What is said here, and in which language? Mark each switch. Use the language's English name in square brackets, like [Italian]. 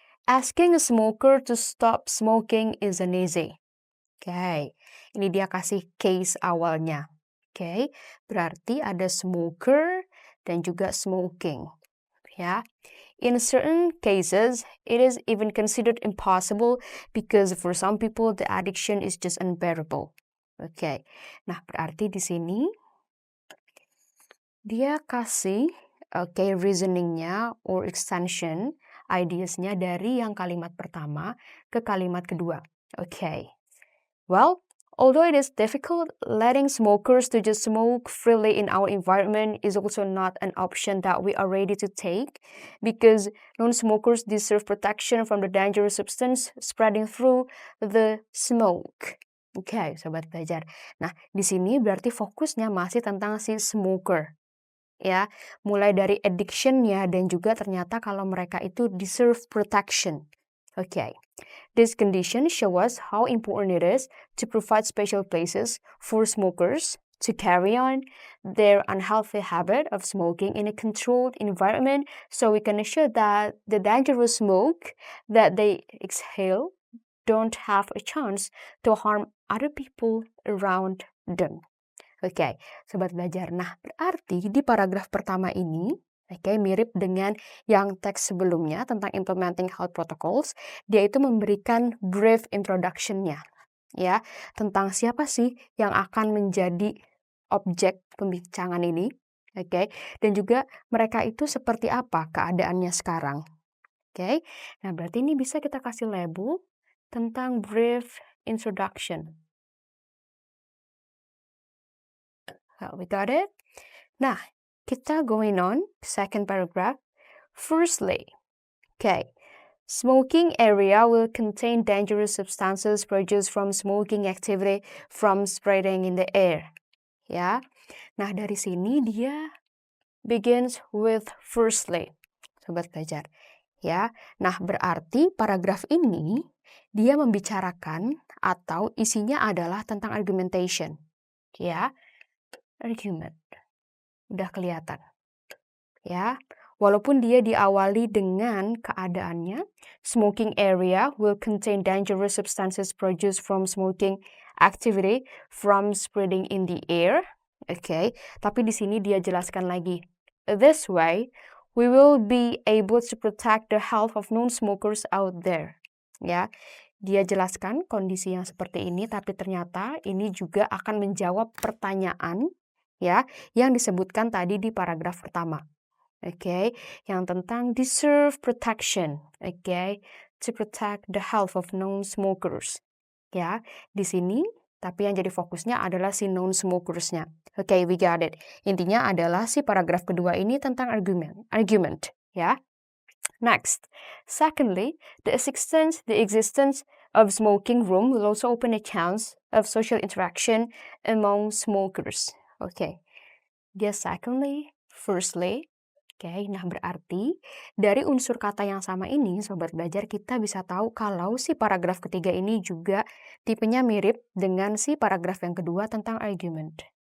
[English] Asking a smoker to stop smoking isn't easy. [Indonesian] Oke, ini dia kasih case awalnya. Oke, berarti ada smoker dan juga smoking. [English] Ya, in certain cases, it is even considered impossible because for some people the addiction is just unbearable. [Indonesian] Oke, nah berarti di sini dia kasih reasoningnya or extension ideasnya dari yang kalimat pertama ke kalimat kedua. Oke. [English] Well, although it is difficult, letting smokers to just smoke freely in our environment is also not an option that we are ready to take because non-smokers deserve protection from the dangerous substance spreading through the smoke. [Indonesian] Oke, sobat belajar. Nah, di sini berarti fokusnya masih tentang si smoker. Ya, mulai dari addiction-nya dan juga ternyata kalau mereka itu [English] deserve protection. [Indonesian] Oke. [English] This condition show us how important it is to provide special places for smokers to carry on their unhealthy habit of smoking in a controlled environment so we can ensure that the dangerous smoke that they exhale don't have a chance to harm other people around them. [Indonesian] Oke, sobat belajar. Nah, berarti di paragraf pertama ini, oke, mirip dengan yang teks sebelumnya tentang implementing health protocols, dia itu memberikan brief introduction-nya, ya, tentang siapa sih yang akan menjadi objek pembincangan ini, oke, dan juga mereka itu seperti apa keadaannya sekarang. Oke, nah berarti ini bisa kita kasih label tentang brief introduction. [English] We got it? [Indonesian] Nah, kita [English] going on, second paragraph. Firstly, okay, smoking area will contain dangerous substances produced from smoking activity from spreading in the air. [Indonesian] Ya, nah dari sini dia [English] begins with firstly, [Indonesian] sobat belajar. Ya, nah berarti paragraf ini dia membicarakan atau isinya adalah tentang argumentation. Ya, argument. Udah kelihatan. Ya, walaupun dia diawali dengan keadaannya, [English] smoking area will contain dangerous substances produced from smoking activity from spreading in the air. [Indonesian] Oke, tapi di sini dia jelaskan lagi. [English] This way, we will be able to protect the health of non-smokers out there. [Indonesian] Ya, dia jelaskan kondisi yang seperti ini, tapi ternyata ini juga akan menjawab pertanyaan ya yang disebutkan tadi di paragraf pertama. Oke, yang tentang [English] deserve protection. [Indonesian] Oke, [English] to protect the health of non-smokers. [Indonesian] Ya, di sini tapi yang jadi fokusnya adalah si non-smokersnya. Oke, [English] we got it. [Indonesian] Intinya adalah si paragraf kedua ini tentang argument, ya. [English] Next, secondly, the existence of smoking room will also open a chance of social interaction among smokers. Okay. Secondly, firstly. [Indonesian] Oke, nah berarti dari unsur kata yang sama ini, Sobat Belajar, kita bisa tahu kalau si paragraf ketiga ini juga tipenya mirip dengan si paragraf yang kedua tentang argument.